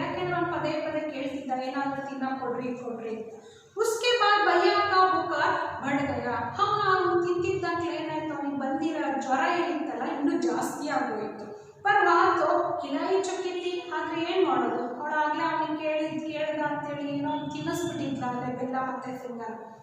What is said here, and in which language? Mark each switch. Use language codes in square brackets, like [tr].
[kn] ಯಾಕೆಂದ್ರೆ ಅವ್ನು ಪದೇ ಪದೇ ಕೇಳ್ತಿದ್ದ, ಏನಾದರೂ ತಿನ್ನ ಕೊಡ್ರಿ ಕೊಡ್ರಿ ಅಂತ. [hi] उसके बाद भैया का बुखार बढ़ गया. [kn] ಅವನು ತಿಂತಿದ್ದಂಗೆ ಏನಾಯ್ತು, ಅವನಿಗೆ ಬಂದಿರೋ ಜ್ವರ ಏನಿತ್ತಲ್ಲ ಇನ್ನೂ ಜಾಸ್ತಿ ಆಗೋಯಿತು. [hi] पर वहाँ तो खिलाई चुकी थी. [kn] ಆದರೆ ಏನು ಮಾಡೋದು, ಅವಳಾಗಲೇ ಅವನಿಗೆ ಕೇಳ್ದ ಅಂತೇಳಿ ಏನೋ ತಿನ್ನಿಸ್ಬಿಟ್ಟಿದ್ಲ ಅಲ್ಲೇ ಬೆಲ್ಲ ಮತ್ತೆ ಶೇಂಗಾನ.